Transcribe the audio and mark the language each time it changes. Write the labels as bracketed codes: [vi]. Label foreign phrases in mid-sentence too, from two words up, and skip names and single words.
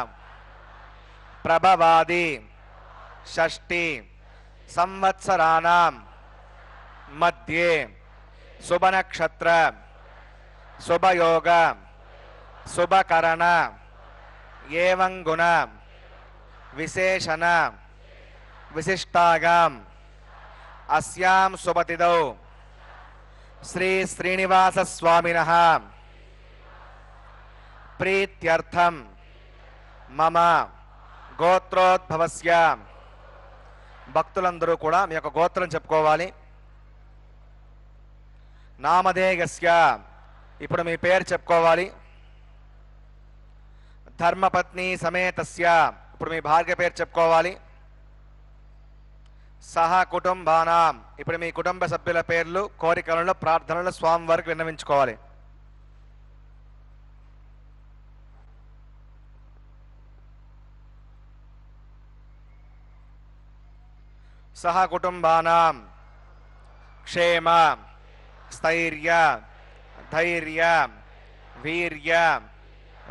[sa] प्रभवादि षष्टि संवत्सराणां मध्ये शुभ नक्षत्र शुभ योग शुभ करण एवं गुण विशेषण विशिष्टागाम अस्यां शुभतिथौ श्री श्रीनिवास स्वामिनः प्रीत्यर्थं मम गोत्रोद्भवस्य [te] భక్తులందరూ కూడా మీ యొక్క గోత్రం చెప్పుకోవాలి. నామధేయస్య ఇప్పుడు మీ పేరు చెప్పుకోవాలి. [sa] धर्मपत्नी समेतस्य [te] ఇప్పుడు మీ భార్య పేరు చెప్పుకోవాలి. [sa] सह कुटुम्बानां [te] ఇప్పుడు మీ కుటుంబ సభ్యుల పేర్లు కోరికలను ప్రార్థనలు స్వామి వారికి విన్నవించుకోవాలి. [sa] सह कुटुंबानां क्षेम स्थैर्य धैर्य वीर्य